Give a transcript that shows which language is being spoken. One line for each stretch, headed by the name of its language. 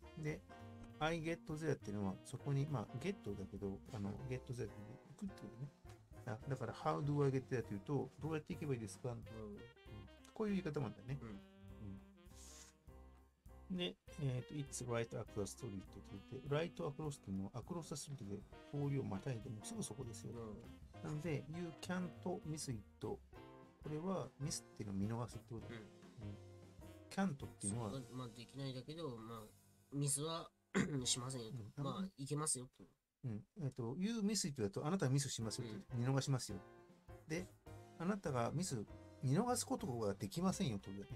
Japanese: で、
English: I get there
Japanese: っていうのは、そこに、まあ、get だけど、
English: get there
Japanese: って行くっていうね。だから、
English: How do I get there
Japanese: というと、どうやって行けばいいですか？こういう言い方もあるんだよね。で、
English: It's right across the street
Japanese: って言って、
English: right across
Japanese: っていうのは、
English: across the street
Japanese: で通りをまたいでもすぐそこですよ。なので、
English: You can't miss it。
Japanese: これは、ミスっていうのを見逃すってことだ。can't っていうのは、まあ、できないだけど、まあ、ミスはしませんよと。まあ、いけますよと。
English: You miss it
Japanese: だと、あなたはミスしますよと。見逃しますよ。で、あなたがミス、見逃すことができませんよと。